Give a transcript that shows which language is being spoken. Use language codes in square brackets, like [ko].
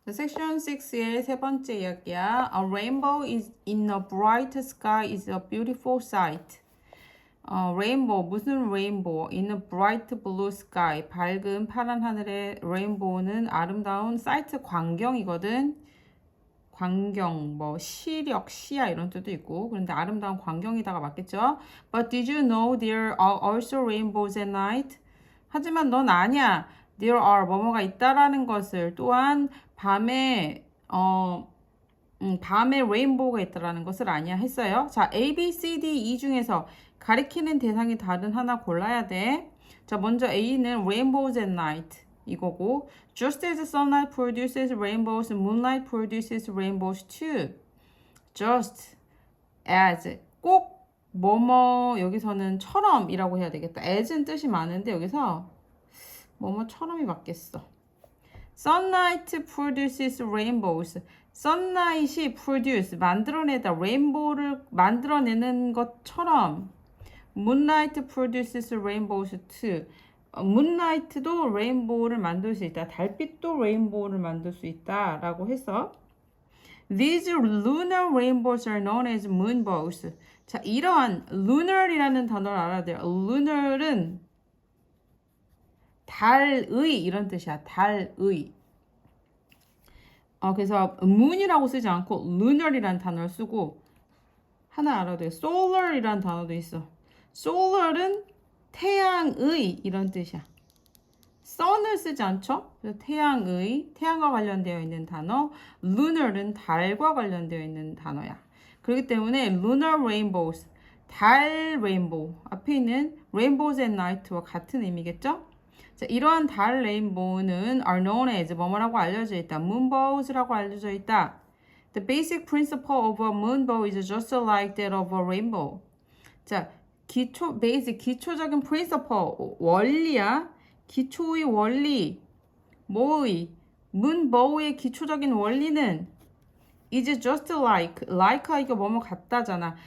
[ko] 섹션 6의 세 번째 이야기야. [en] A rainbow is in a bright sky is a beautiful sight. [ko] 레인보우, 무슨 레인보우? [en] In a bright blue sky. [ko] 밝은 파란 하늘의 레인보우는 아름다운 사이트 광경이거든. 광경, 뭐 시력, 시야 이런 뜻도 있고. 그런데 아름다운 광경이다가 맞겠죠? [en] But did you know there are also rainbows at night? [ko] 하지만 넌 아냐? There are 뭐뭐가 있다라는 것을 또한 밤에 밤에 레인보우가 있다라는 것을 아냐 했어요. 자, A, B, C, D, E 중에서 가리키는 대상이 다른 하나 골라야 돼. [en] 자, 먼저 A는 rainbows at night 이거고, just as sunlight produces rainbows, moonlight produces rainbows too. [ko] just as 꼭 뭐뭐 여기서는 처럼이라고 해야 되겠다. as는 뜻이 많은데 여기서 뭐뭐처럼이 맞겠어. [en] sunlight produces rainbows. [ko] sunlight이 produce [en] 만들어내다 레인보우를 만들어내는 것처럼 [ko] moonlight produces rainbows too. moonlight도 레인보우를 만들 수 있다. 달빛도 레인보우를 만들 수 있다 라고 해서 These lunar rainbows are known as moonbows. 자, 이러한 lunar이라는 단어를 알아야 돼요. lunar은 달의 이런 뜻이야. 달의. 그래서 moon이라고 쓰지 않고 lunar이라는 단어를 쓰고 하나 알아야 돼요. solar이라는 단어도 있어. solar은 태양의 이런 뜻이야. sun을 쓰지 않죠? 그래서 태양의, 태양과 관련되어 있는 단어. lunar은 달과 관련되어 있는 단어야. 그렇기 때문에 lunar rainbows, 달 레인보우 앞에 있는 rainbows at night와 같은 의미겠죠? 자, 이러한 달 레인보우는 are known as 뭐뭐라고 알려져 있다. moonbows라고 알려져 있다. [en] The basic principle of a moonbow is just like that of a rainbow. [ko] 자, 기초적인 principle, 원리야. 기초의 원리, 뭐의? moonbow의 기초적인 원리는 is just like 이거 뭐뭐 같다잖아.